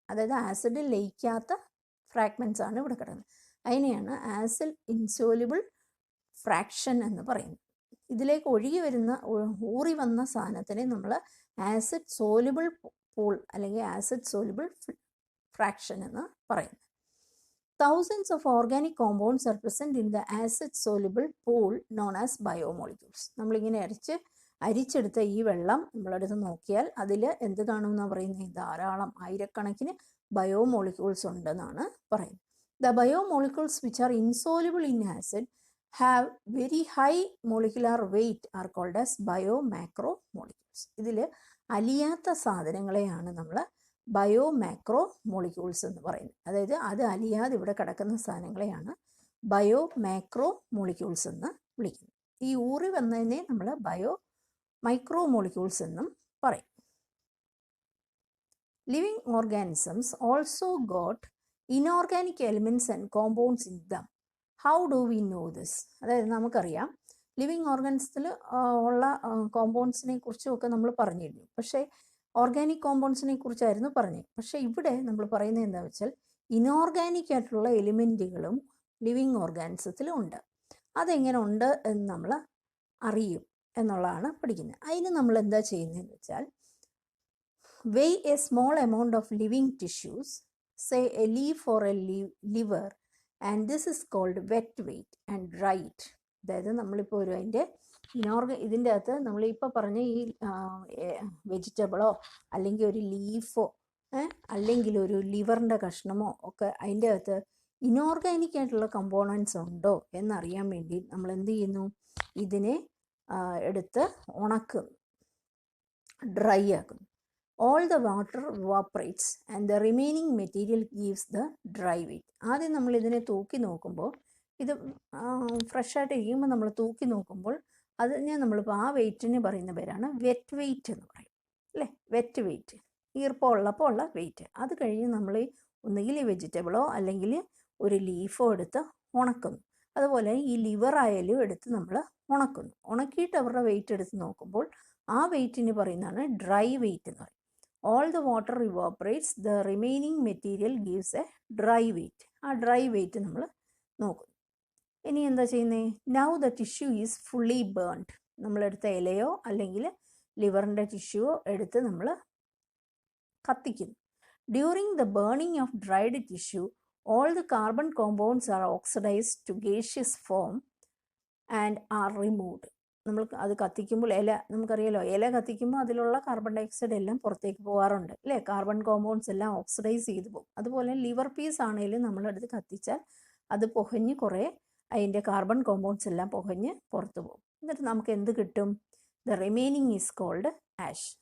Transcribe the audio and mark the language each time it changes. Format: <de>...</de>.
<ml>അതായത് acid ലയിക്കാത്ത fragments ആണ് ഇവിടെ കിടക്കുന്നത്. അതിനെയാണ് ആസിഡ് ഇൻസോലുബിൾ ഫ്രാക്ഷൻ എന്ന് പറയുന്നത്. ഇതിലേക്ക് ഊറി വന്ന സാധനത്തിനെ നമ്മൾ ആസിഡ് സോലുബിൾ പൂൾ അല്ലെങ്കിൽ ആസിഡ് സോലുബിൾ ഫ്രാക്ഷൻ എന്ന് പറയുന്നത്.</ml> <en>Thousands of organic compounds are present in the acid soluble pool known as biomolecules.</en> <ml>നമ്മളിങ്ങനെ അരിച്ചെടുത്ത ഈ വെള്ളം നമ്മളെടുത്ത് നോക്കിയാൽ അതിൽ എന്ത് കാണുമെന്നാണ് പറയുന്നത്, ധാരാളം ആയിരക്കണക്കിന് ബയോമോളിക്യൂൾസ് ഉണ്ടെന്നാണ് പറയുന്നത്.</ml> <en>The biomolecules which are insoluble in acid have very high molecular weight are called as biomacromolecules.</en> <ml>ഇതിൽ അലിയാത്ത സാധനങ്ങളെയാണ് നമ്മൾ ബയോമാക്രോ മോളിക്യൂൾസ് എന്ന് പറയുന്നത്. അതായത് അത് അലിയാതെ ഇവിടെ കിടക്കുന്ന സാധനങ്ങളെയാണ് ബയോമാക്രോ മോളിക്യൂൾസ് എന്ന് വിളിക്കുന്നത്. ഈ ഊറി വന്നതിനെ നമ്മൾ മൈക്രോ മോളിക്യൂൾസ് എന്നും പറയും.</ml> <en>Living organisms also got inorganic elements and compounds in them. How do we know this?</en> <ml>അതായത് നമുക്കറിയാം ലിവിങ് ഓർഗാനിസത്തിൽ ഉള്ള കോമ്പൗണ്ട്സിനെ കുറിച്ചുമൊക്കെ നമ്മൾ പറഞ്ഞിരുന്നു. പക്ഷേ ഓർഗാനിക് കോമ്പൗണ്ട്സിനെ കുറിച്ചായിരുന്നു പറഞ്ഞത്. പക്ഷേ ഇവിടെ നമ്മൾ പറയുന്നത് എന്താണെന്ന് വെച്ചാൽ ഇനോർഗാനിക് ആയിട്ടുള്ള എലിമെൻറ്റുകളും ലിവിങ് ഓർഗാനിസത്തിലും ഉണ്ട്. അതെങ്ങനെ ഉണ്ട് എന്ന് നമ്മൾ അറിയും എന്നുള്ളതാണ് പഠിക്കുന്നത്. അതിന് നമ്മൾ എന്താ ചെയ്യുന്നതെന്ന് വെച്ചാൽ,</ml> <en>weigh a small amount of living tissues, say a leaf or a liver, and this is called wet weight and dry it.</en> <ml>അതായത് നമ്മളിപ്പോൾ ഇതിൻ്റെ അകത്ത് നമ്മളിപ്പോൾ പറഞ്ഞ ഈ വെജിറ്റബിളോ അല്ലെങ്കിൽ ഒരു ലീഫോ അല്ലെങ്കിൽ ഒരു ലിവറിൻ്റെ കഷ്ണമോ ഒക്കെ അതിൻ്റെ അകത്ത് ഇനോർഗാനിക് ആയിട്ടുള്ള കമ്പോണൻസ് ഉണ്ടോ എന്നറിയാൻ വേണ്ടി നമ്മൾ എന്ത് ചെയ്യുന്നു, ഇതിനെ എടുത്ത് ഉണക്കും, ഡ്രൈ ആക്കുന്നു.</ml> <en>all the water evaporates and the remaining material gives the dry weight.</en> <ml>ആദ്യം നമ്മൾ ഇതിനെ തൂക്കി നോക്കുമ്പോൾ ഇത് ഫ്രഷായിട്ട് ഇരിക്കുമ്പോൾ നമ്മൾ തൂക്കി നോക്കുമ്പോൾ അതിനെ നമ്മളിപ്പോൾ ആ വെയിറ്റിന് പറയുന്ന പേരാണ് വെറ്റ് വെയിറ്റ് എന്ന് പറയും അല്ലേ. വെറ്റ് വെയിറ്റ് ഈർപ്പം ഉള്ളപ്പോൾ ഉള്ള വെയിറ്റ്. അത് കഴിഞ്ഞ് നമ്മൾ ഒന്നുകിൽ വെജിറ്റബിളോ അല്ലെങ്കിൽ ഒരു ലീഫോ എടുത്ത് ഉണക്കുന്നു. അതുപോലെ ഈ ലിവർ ആയാലും എടുത്ത് നമ്മൾ ഉണക്കുന്നു. ഉണക്കിയിട്ട് അവരുടെ വെയിറ്റ് എടുത്ത് നോക്കുമ്പോൾ ആ വെയിറ്റിന് പറയുന്നതാണ് ഡ്രൈ വെയിറ്റ് എന്ന് പറയും.</ml> <en>All the water evaporates, the remaining material gives a dry weight.</en> <ml>ആ ഡ്രൈ വെയിറ്റ് നമ്മൾ നോക്കുന്നു. ഇനി എന്താ ചെയ്യുന്നത്?</ml> <en>Now the tissue is fully burned.</en> <ml>നമ്മളെടുത്ത ഇലയോ അല്ലെങ്കിൽ ലിവറിൻ്റെ ടിഷ്യൂവോ എടുത്ത് നമ്മൾ കത്തിക്കുന്നു.</ml> <en>During the burning of dried tissue all the carbon compounds are oxidized to gaseous form and are removed.</en> <ml>നമ്മൾ അത് കത്തിക്കുമ്പോൾ നമുക്കറിയാലോ, ഇല കത്തിക്കുമ്പോൾ അതിലുള്ള കാർബൺ ഡയോക്സൈഡ് എല്ലാം പുറത്തേക്ക് പോകാറുണ്ട് അല്ലേ. കാർബൺ കോമ്പൗണ്ട്സ് എല്ലാം ഓക്സിഡൈസ് ചെയ്തു പോകും. അതുപോലെ ലിവർ പീസ് ആണെങ്കിലും നമ്മളെടുത്ത് കത്തിച്ചാൽ അത് പുകഞ്ഞ് കുറേ അതിൻ്റെ കാർബൺ കോമ്പൗണ്ട്സ് എല്ലാം പുകഞ്ഞ് പുറത്തു പോകും. എന്നിട്ട് നമുക്ക് എന്ത് കിട്ടും?</ml> <en>The remaining is called ash.</en>